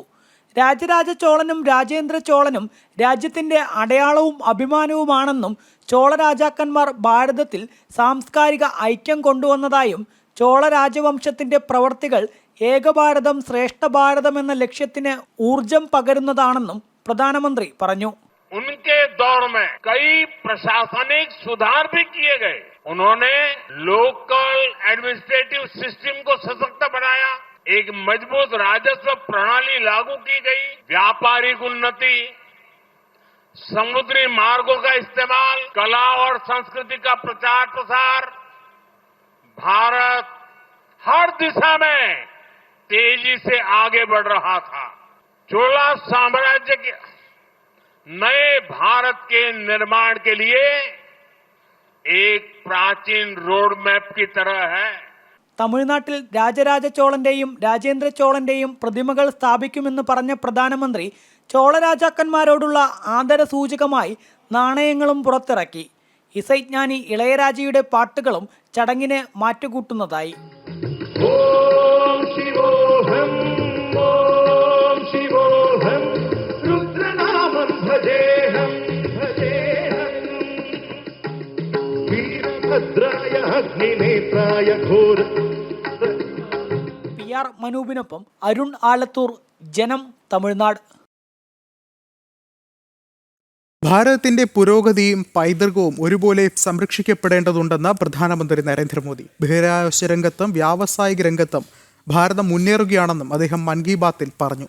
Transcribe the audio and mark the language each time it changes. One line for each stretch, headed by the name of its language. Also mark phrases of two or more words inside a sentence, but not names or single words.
Malayalam: രാജരാജ ചോളനും രാജേന്ദ്ര ചോളനും രാജ്യത്തിൻ്റെ അടയാളവും അഭിമാനവുമാണെന്നും ചോള രാജാക്കന്മാർ ഭാരതത്തിൽ സാംസ്കാരിക ഐക്യം കൊണ്ടുവന്നതായും ചോള രാജവംശത്തിൻ്റെ പ്രവർത്തികൾ ഏകഭാരതം ശ്രേഷ്ഠ ഭാരതം എന്ന ലക്ഷ്യത്തിന് ഊർജം പകരുന്നതാണെന്നും പ്രധാനമന്ത്രി പറഞ്ഞു.
Hindi: उनके दौर में कई प्रशासनिक सुधार भी किए गए. उन्होंने
English: local administrative system
Hindi: को सशक्त बनाया. एक मजबूत राजस्व प्रणाली लागू की गई. व्यापारिक उन्नति, समुद्री मार्गों का इस्तेमाल, कला और संस्कृति का प्रचार प्रसार. भारत हर दिशा में तेजी से आगे बढ़ रहा था. चोला साम्राज्य के नए भारत के निर्माण के लिए एक प्राचीन
English: road map
Hindi: की तरह है.
Malayalam: തമിഴ്നാട്ടിൽ രാജരാജ ചോളന്റെയും രാജേന്ദ്ര ചോളന്റെയും പ്രതിമകൾ സ്ഥാപിക്കുമെന്ന് പറഞ്ഞ പ്രധാനമന്ത്രി ചോള രാജാക്കന്മാരോടുള്ള ആദരസൂചകമായി നാണയങ്ങളും പുറത്തിറക്കി. ഇസൈജ്ഞാനി ഇളയരാജയുടെ പാട്ടുകളും ചടങ്ങിന് മാറ്റുകൂട്ടുന്നതായി.
Sanskrit: ओम शिवोहम ओम शिवोहम रुद्रनामं भजेहम भजेहम वीरभद्राय अग्निनेत्राय घोर.
Malayalam: PR മനൂപിനൊപ്പം അരുൺ ആലത്തൂർ, ജനം, തമിഴ്നാട്. ഭാരതത്തിന്റെ പുരോഗതിയും പൈതൃകവും ഒരുപോലെ സംരക്ഷിക്കപ്പെടേണ്ടതുണ്ടെന്ന് പ്രധാനമന്ത്രി നരേന്ദ്രമോദി. ബഹിരാകാശ രംഗത്തും വ്യാവസായിക രംഗത്തും ഭാരതം മുന്നേറുകയാണെന്നും അദ്ദേഹം മൻ കി ബാത്തിൽ പറഞ്ഞു.